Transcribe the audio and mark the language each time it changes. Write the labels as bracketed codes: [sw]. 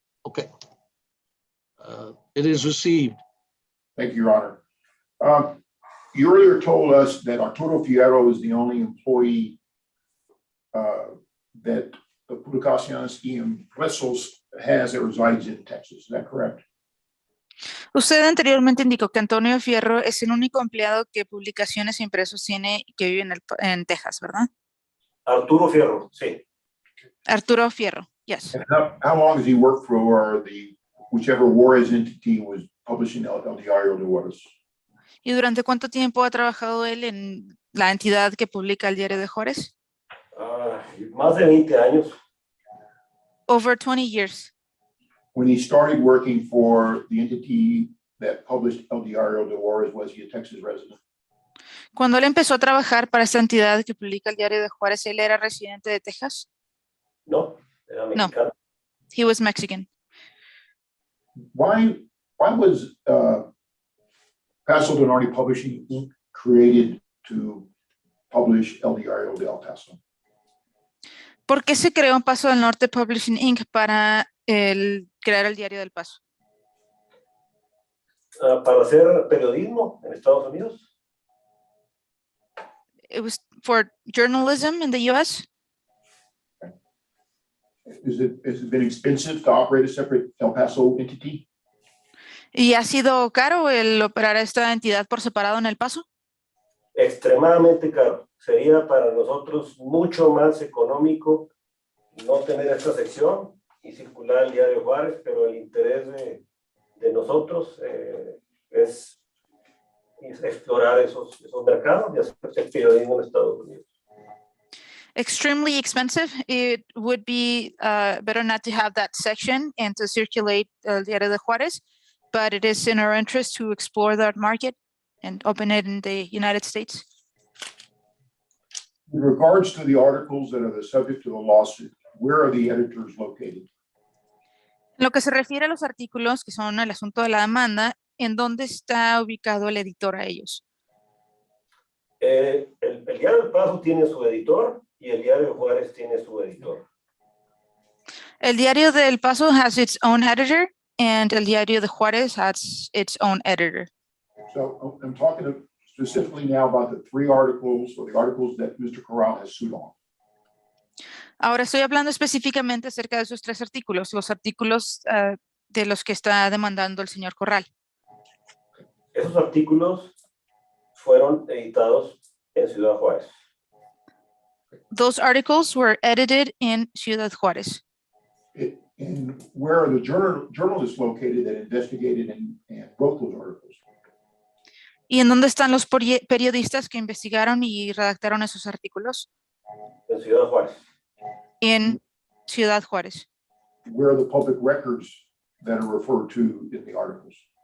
[en] Okay. It is received. Thank you, Your Honor. You earlier told us that Arturo Fierro is the only employee that Publicaciones y Impresos has that resides in Texas. Is that correct? [es] Usted anteriormente indicó que Antonio Fierro es el único empleado que Publicaciones e Impresos tiene que vive en Texas, ¿verdad? Arturo Fierro, sí. [en] Arturo Fierro, yes. And how long has he worked for whichever Juarez entity was publishing El Diario de Juarez? [es] ¿Y durante cuánto tiempo ha trabajado él en la entidad que publica el Diario de Juárez? Más de 20 años. [en] Over 20 years. When he started working for the entity that published El Diario de Juarez, was he a Texas resident? [es] Cuando él empezó a trabajar para esta entidad que publica el Diario de Juárez, ¿él era residente de Texas? No, era No. mexicano. [en] He was Mexican. Why was Paso del Norte Publishing Inc. created to publish El Diario de El Paso? [es] ¿Por qué se creó Paso del Norte Publishing Inc. para crear el Diario del Paso? Para hacer periodismo en Estados Unidos. [en] It was for journalism in the U.S. Has it been expensive to operate a separate El Paso entity? [es] ¿Y ha sido caro el operar esta entidad por separado en El Paso? Extremadamente caro. Sería para nosotros mucho más económico no tener esta sección y circular el diario Juárez, pero el interés de nosotros es explorar esos mercados y hacer periodismo en Estados Unidos. [en] Extremely expensive. It would be better not to have that section and to circulate el Diario de Juárez, but it is in our interest to explore that market and open it in the United States. In regards to the articles that are the subject of the lawsuit, where are the editors located? [es] Lo que se refiere a los artículos que son el asunto de la demanda, ¿en dónde está ubicado el editor a ellos? El Diario del Paso tiene su editor y el Diario de Juárez tiene su editor. [en] El Diario del Paso has its own editor and el Diario de Juárez has its own editor. So I'm talking specifically now about the three articles or the articles that Mr. Corral has sued on. [es] Ahora estoy hablando específicamente acerca de esos tres artículos, los artículos de los que está demandando el señor Corral. Esos artículos fueron editados en Ciudad Juárez. [en] Those articles were edited in Ciudad Juárez. And where are the journalists located that investigated and wrote those articles? [es] ¿Y en dónde están los periodistas que investigaron y redactaron esos artículos? En Ciudad Juárez. En Ciudad Juárez. [en] Where are the public records that are referred to in the articles?